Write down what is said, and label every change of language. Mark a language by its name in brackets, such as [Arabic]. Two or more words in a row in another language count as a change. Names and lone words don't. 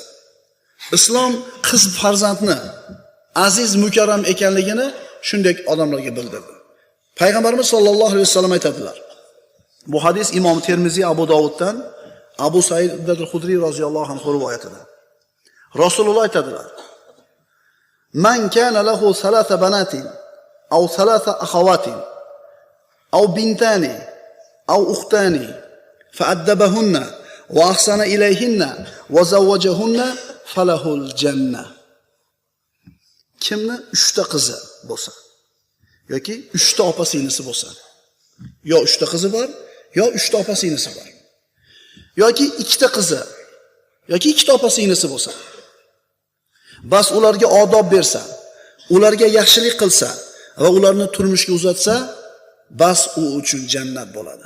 [Uzbek] Islom qiz farzandni aziz mukarram ekanligini shunday odamlarga bildirdi. Payg'ambarimiz [Arabic] صلى الله عليه وسلم [Uzbek] aytadilar. Bu hadis Imom Termiziy Abu Dovuddan Abu Said al-Xudri [Arabic] رضي الله عنه [Uzbek] rivoyatida. Rasululloh aytadilar: [Arabic] "من كان له ثلاث بنات أو ثلاث أخوات أو بنتان أو أختان فأدبهن وأحسن إليهن وزوجهن فله الجنة." [Uzbek] Kimni 3 ta qizi bo'lsa yoki 3 ta opa-singlisi bo'lsa, yo 3 ta qizi bor, yo 3 ta opa-singlisi bor, yoki 2 ta qizi yoki 2 ta opa-singlisi bo'lsa, bas ularga odob bersa, ularga yaxshilik qilsa va ularni turmushga uzatsa, bas u uchun jannat bo'ladi.